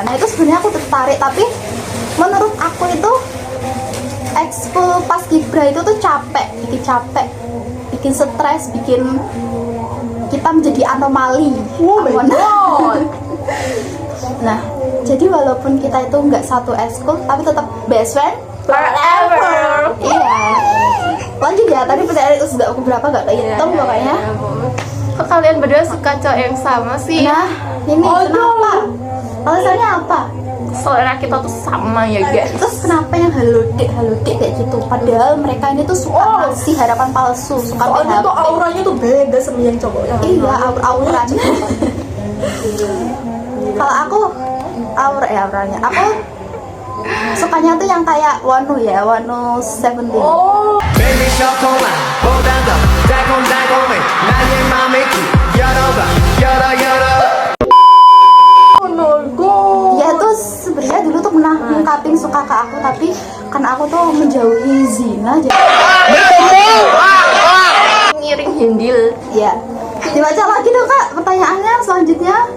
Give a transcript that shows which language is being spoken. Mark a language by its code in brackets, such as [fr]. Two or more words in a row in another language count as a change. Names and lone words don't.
[id] Nah itu sebenarnya aku tertarik, tapi menurut aku itu ekskul pas Kibra itu tuh capek, bikin stres, bikin kita menjadi anomali. Nah, jadi walaupun kita itu nggak satu ekskul, tapi tetap [en] best friend forever. [id] Iya. Lanjut ya, tadi pertanyaan itu sudah aku berapa nggak kehitung pokoknya. Kok kalian berdua suka cowok yang sama sih? Nah, ini kenapa? Alasannya apa? Selera kita tuh sama ya guys. Terus kenapa yang halodik kayak gitu? Padahal mereka ini tuh suka ngasih harapan palsu, suka Soalnya tuh PHP. auranya tuh beda sama yang cowoknya. Iya, auranya. Kalau aku auranya, aku Sukanya tuh yang kayak Wano ya, Wano 17. Oh, [ko] Baby 초콜릿보다 더 달콤달콤해 나의 맘을 쭉 열어봐 열어 [id] menurutku Dia tuh sebenarnya dulu tuh pernah ngungkapin suka ke aku, tapi karena aku tuh menjauhi zina jadi Ngiring hindil. ya. Dibaca lagi dong Kak pertanyaannya selanjutnya.